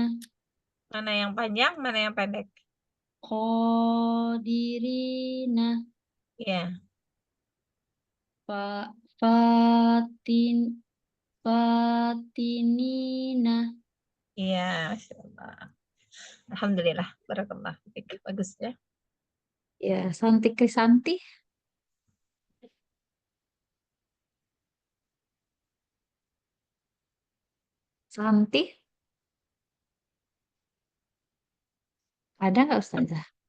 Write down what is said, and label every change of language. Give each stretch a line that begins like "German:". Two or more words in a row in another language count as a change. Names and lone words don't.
Indonesian: Mana yang panjang, mana yang pendek? Qadirina. Ya. Fatin. Fatinina. Iya, Masya Allah. Alhamdulillah. Barakallah. Bagus ya. Ya, Santi Krisanti. Santi. Ada nggak Ustazah?